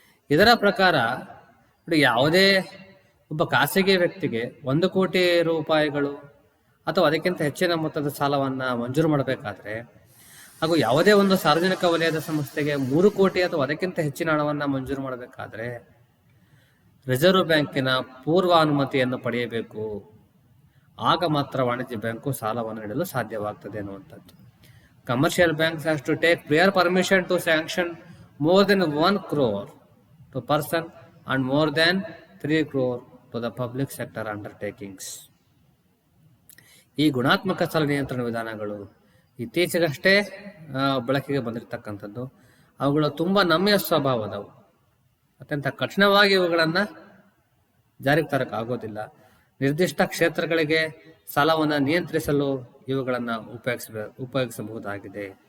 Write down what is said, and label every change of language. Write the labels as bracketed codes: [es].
[kn] ಇದರ ಪ್ರಕಾರ ಯಾವುದೇ ಒಬ್ಬ ಖಾಸಗಿ ವ್ಯಕ್ತಿಗೆ 1 ಕೋಟಿ ರೂಪಾಯಿಗಳು ಅಥವಾ ಅದಕ್ಕಿಂತ ಹೆಚ್ಚಿನ ಮೊತ್ತದ ಸಾಲವನ್ನು ಮಂಜೂರು ಮಾಡಬೇಕಾದ್ರೆ, ಹಾಗೂ ಯಾವುದೇ ಒಂದು ಸಾರ್ವಜನಿಕ ವಲಯದ ಸಂಸ್ಥೆಗೆ 3 ಕೋಟಿ ಅಥವಾ ಅದಕ್ಕಿಂತ ಹೆಚ್ಚಿನ ಹಣವನ್ನು ಮಂಜೂರು ಮಾಡಬೇಕಾದ್ರೆ ರಿಸರ್ವ್ ಬ್ಯಾಂಕಿನ ಪೂರ್ವ ಅನುಮತಿಯನ್ನು ಪಡೆಯಬೇಕು. ಆಗ ಮಾತ್ರ ವಾಣಿಜ್ಯ ಬ್ಯಾಂಕು ಸಾಲವನ್ನು ನೀಡಲು ಸಾಧ್ಯವಾಗ್ತದೆ ಅನ್ನುವಂಥದ್ದು. [en] Commercial banks has to take prior permission to sanction more than 1 crore to person and more than 3 crore to the public sector undertakings. [kn] ಈ ಗುಣಾತ್ಮಕ ಸಾಲ ನಿಯಂತ್ರಣ ವಿಧಾನಗಳು ಇತ್ತೀಚೆಗಷ್ಟೇ ಬಳಕೆಗೆ ಬಂದಿರತಕ್ಕಂಥದ್ದು. ಅವುಗಳು ತುಂಬ ನಮ್ಯ ಸ್ವಭಾವದವು, ಅತ್ಯಂತ ಕಠಿಣವಾಗಿ ಇವುಗಳನ್ನು ಜಾರಿಗೆ ತರಕ್ಕಾಗೋದಿಲ್ಲ. ನಿರ್ದಿಷ್ಟ ಕ್ಷೇತ್ರಗಳಿಗೆ ಸಾಲವನ್ನು ನಿಯಂತ್ರಿಸಲು ಇವುಗಳನ್ನು ಉಪಯೋಗಿಸಬಹುದಾಗಿದೆ.